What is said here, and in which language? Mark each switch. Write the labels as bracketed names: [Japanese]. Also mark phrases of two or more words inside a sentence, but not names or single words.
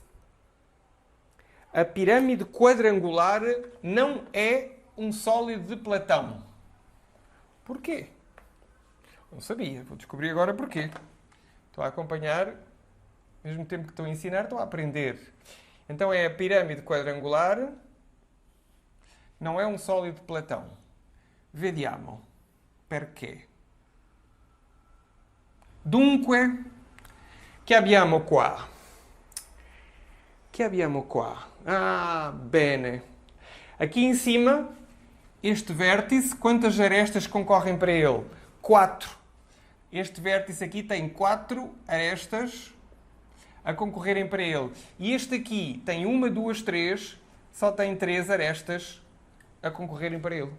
[Portuguese] A pirâmide quadrangular não é um sólido de Platão. Porquê? Não sabia. Vou descobrir agora porquê. Estou a acompanhar, ao mesmo tempo que estou a ensinar, estou a aprender. Então é a pirâmide quadrangular, não é um sólido de Platão. [Italian] Vediamo. Perché? Dunque, che abbiamo qua? Che abbiamo qua? Ah, bene. [Portuguese] Aqui em cima, este vértice, quantas arestas concorrem para ele? 4. Este vértice aqui tem 4 arestas a concorrerem para ele. E este aqui tem 1, 2, 3, só tem 3 arestas a concorrerem para ele.